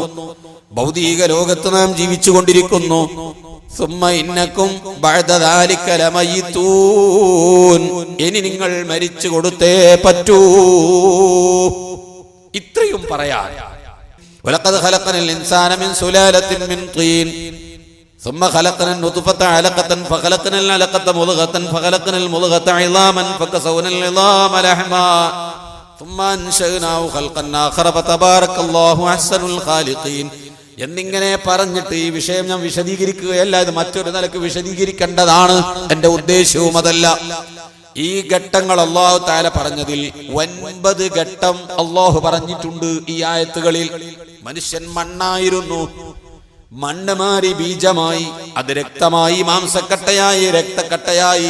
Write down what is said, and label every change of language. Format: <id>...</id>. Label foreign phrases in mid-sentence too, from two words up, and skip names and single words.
<ml>ഭൗതിക ലോകത്ത് നാം ജീവിച്ചു കൊണ്ടിരിക്കുന്നു. ഇനി നിങ്ങൾ മരിച്ചു കൊടുത്തേ പറ്റൂ. ഇത്രയും പറയാൻ.</ml> <ar>ولقد خلقنا الإنسان من سلالة من طين ثم خلقنا النطفة علقة فخلقنا العلقة مضغة فخلقنا المضغة عظاما فكسونا العظام لحما ثم أنشأناه خلقا آخر فتبارك الله أحسن الخالقين.</ar> <ml>എന്നിങ്ങനെ പറഞ്ഞിട്ട് ഈ വിഷയം ഞാൻ വിശദീകരിക്കുകയല്ല. ഇത് മറ്റൊരു നിലക്ക് വിശദീകരിക്കേണ്ടതാണ്. എന്റെ ഉദ്ദേശവും അതല്ല. ഈ ഘട്ടങ്ങൾ അല്ലാഹു തആല പറഞ്ഞതിൽ 9 ഘട്ടം അല്ലാഹു പറഞ്ഞിട്ടുണ്ട് ഈ ആയത്തുകളിൽ. മനുഷ്യൻ മണ്ണായിരുന്നു, മണ്ണ് മാറി ബീജമായി, അത് രക്തമായി, മാംസക്കട്ടയായി, രക്തക്കട്ടയായി.</ml>